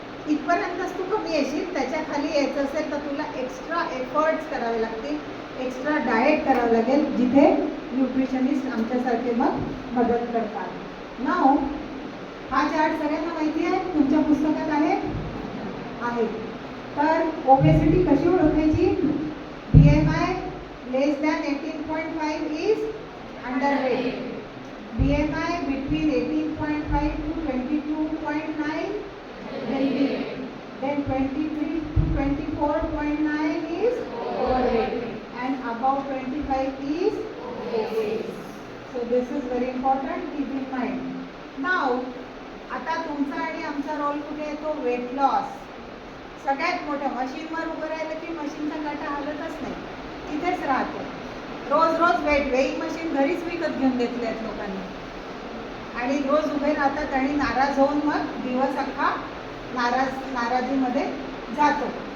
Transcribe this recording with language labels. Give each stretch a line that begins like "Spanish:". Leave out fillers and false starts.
Marathi: इथपर्यंतच तू कमी येशील, त्याच्या खाली यायचं असेल तर तुला एक्स्ट्रा एफर्ट्स करावे लागतील, एक्स्ट्रा डाएट करावं लागेल, जिथे न्यूट्रिशनिस्ट आमच्यासारखे मग मदत करतात. नाव हा चार्ट सगळ्यांना माहिती आहे, तुमच्या पुस्तकात आहे. तर ओबेसिटी कशी ओळखायची?
English: BMI less than 18.5 is underweight. BMI between 18.5 to 22.9 healthy. Then 23 to 24.9 is overweight and above 25 is obese. So this is very important, keep in mind.
Marathi: Now आता तुमचा आणि आमचा रोल कुठे येतो? Weight loss. सगळ्यात मोठ्या मशीनवर उभं राहिलं की मशीनचा काटा हलतच नाही, तिथेच राहतो. रोज रोज वेइंग मशीन घरीच विकत घेऊन घेतले आहेत लोकांनी आणि रोज उभे राहतात आणि नाराज होऊन मग दिवस अख्खा नाराजीमध्ये जातो.